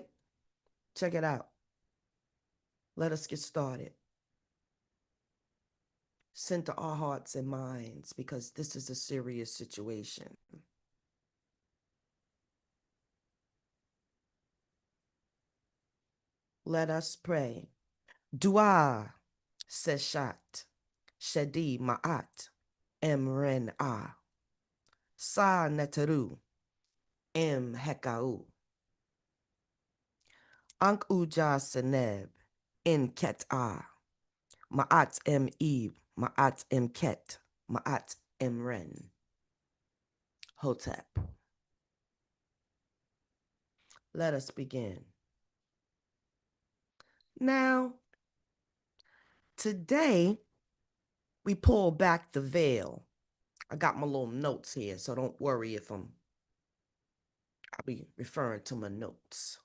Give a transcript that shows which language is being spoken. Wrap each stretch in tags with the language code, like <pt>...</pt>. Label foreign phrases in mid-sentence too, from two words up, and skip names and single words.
<en>Check it out. Let us get started. Center our hearts and minds because this is a serious situation. Let us pray.</en> <egy>Dua Seshat Shedi Ma'at Emren A Sa Neteru Em Hekau Ankh Uja Seneb In Ket A Ma'at Em Eve Ma'at Em Ket Ma'at Emren Hotep.</egy> <en>Let us begin. Now, today, we pull back the veil. I got my little notes here, so don't worry if I'll be referring to my notes.</en>